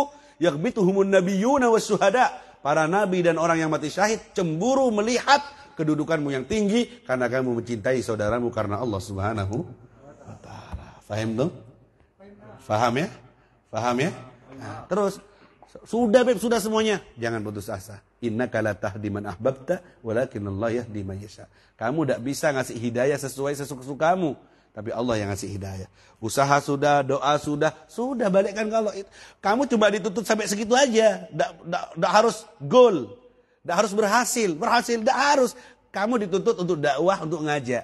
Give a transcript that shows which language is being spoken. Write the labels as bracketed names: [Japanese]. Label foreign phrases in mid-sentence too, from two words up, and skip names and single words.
[Arabic] يغبطهم النبيون والشهداء. [Indonesian] Para nabi dan orang yang mati syahid cemburu melihat kedudukanmu yang tinggi karena kamu mencintai saudaramu karena Allah [Arabic] سبحانه وتعالى. [Indonesian] Faham tuh? Faham ya? Faham ya? Nah, terus sudah beb, sudah semuanya. Jangan putus asa. [Arabic] إنك لا تهدي من أحببت ولكن الله يهدي من يشاء. [Indonesian] Kamu tidak bisa ngasih hidayah sesuai sesuka-sukamu, tapi Allah yang ngasih hidayah. Usaha sudah, doa sudah balikkan ke Allah. Kamu cuma dituntut sampai segitu aja. Tidak harus goal. Tidak harus berhasil, tidak harus. Kamu dituntut untuk dakwah, untuk ngajak.